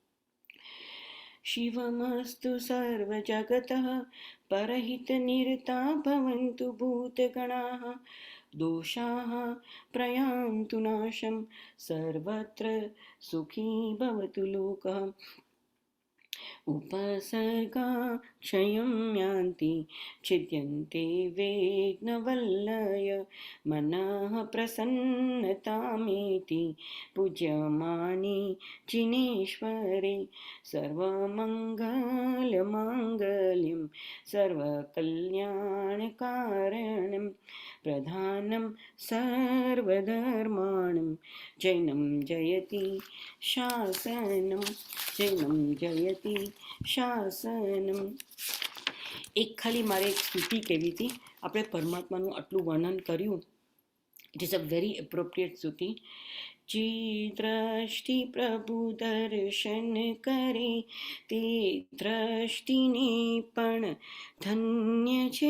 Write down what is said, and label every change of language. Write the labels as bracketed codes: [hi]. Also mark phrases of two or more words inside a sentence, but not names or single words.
[sa] શિવમસ્તુ સર્વજગતઃ પરહિતનિરતા ભવन्तુ ભૂતગણાઃ દોષાઃ પ્રયાન્તુ નાશમ સર્વત્ર સુખી ભવતુ લોકઃ. उपसर्गा क्षयं यान्ति छिद्यन्ते वेग्नवल्लय मनः प्रसन्नतामेति पूज्यमाने जिनेश्वरे सर्वमङ्गलमाङ्गल्यं सर्वकल्याणकारणं प्रधानं सर्वधर्माणं जैनं जयति शासनं જૈનમ જયતિ શાસનમ. [gu] એક ખાલી મારે એક સ્તુતિ કહેવી હતી. આપણે પરમાત્માનું આટલું વર્ણન કર્યું. [en] it is a very appropriate [gu] સ્તુતિ. જે દ્રષ્ટિ પ્રભુ દર્શન કરે તે દ્રષ્ટિને પણ ધન્ય છે.